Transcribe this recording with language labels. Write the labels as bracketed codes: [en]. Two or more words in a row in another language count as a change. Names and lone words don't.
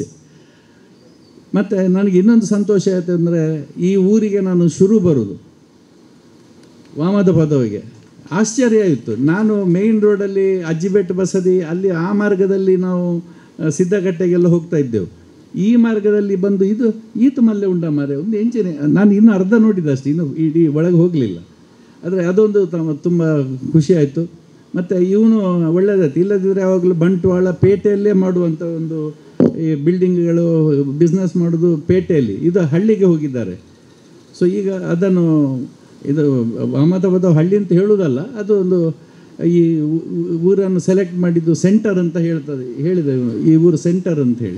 [kn] ಮತ್ತು ನನಗೆ ಇನ್ನೊಂದು ಸಂತೋಷ ಆಯಿತು ಅಂದರೆ, ಈ ಊರಿಗೆ ನಾನು ಶುರು ಬರೋದು ವಾಮದ ಪದವಿಗೆ ಆಶ್ಚರ್ಯ ಆಯಿತು. ನಾನು ಮೇಯ್ನ್ ರೋಡಲ್ಲಿ ಅಜ್ಜಿಬೆಟ್ಟು ಬಸದಿ ಅಲ್ಲಿ ಆ ಮಾರ್ಗದಲ್ಲಿ ನಾವು ಸಿದ್ದಗಟ್ಟೆಗೆಲ್ಲ ಹೋಗ್ತಾ ಇದ್ದೆವು. ಈ ಮಾರ್ಗದಲ್ಲಿ ಬಂದು [tcy] ಈತ ಮಲ್ಲೆ ಉಂಡ ಮಾರೆ ಒಂದು ಎಂಚಿನ, [kn] ನಾನು ಇನ್ನೂ ಅರ್ಧ ನೋಡಿದ್ದೆ ಅಷ್ಟೇ, ಇನ್ನೂ ಇಡೀ ಒಳಗೆ ಹೋಗಲಿಲ್ಲ. ಆದರೆ ಅದೊಂದು ತುಂಬ ಖುಷಿ ಆಯಿತು. ಮತ್ತು ಇವನು ಒಳ್ಳೆಯದಾಯ್ತು. ಇಲ್ಲದಿದ್ದರೆ ಯಾವಾಗಲೂ ಬಂಟ್ವಾಳ ಪೇಟೆಯಲ್ಲೇ ಮಾಡುವಂಥ ಒಂದು ಈ [en] buildings business [kn] ಮಾಡೋದು ಪೇಟೆಯಲ್ಲಿ, ಇದು ಹಳ್ಳಿಗೆ ಹೋಗಿದ್ದಾರೆ. ಸೊ ಈಗ ಅದನ್ನು ಇದು ಅಹಮದಾಬಾದ್ ಹಳ್ಳಿ ಅಂತ ಹೇಳೋದಲ್ಲ, ಅದು ಒಂದು ಈ ಊರನ್ನು ಸೆಲೆಕ್ಟ್ ಮಾಡಿದ್ದು ಸೆಂಟರ್ ಅಂತ ಹೇಳಿದೆ ಈ ಊರು ಸೆಂಟರ್ ಅಂತ ಹೇಳಿ.